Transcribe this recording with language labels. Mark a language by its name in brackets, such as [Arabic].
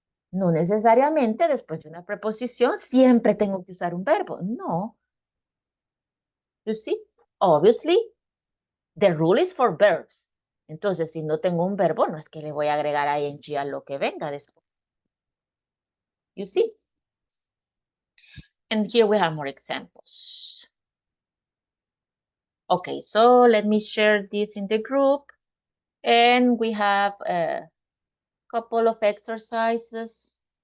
[Spanish] No necesariamente después de una preposición siempre tengo que usar un verbo. [English] No. You see? Obviously, the rule is for verbs. [Spanish] Entonces, si no tengo un verbo, no es que le voy a agregar ing a lo que venga después. [English] You see? And here we have more examples. Okay, so let me share this in the group. And we have a couple of exercises.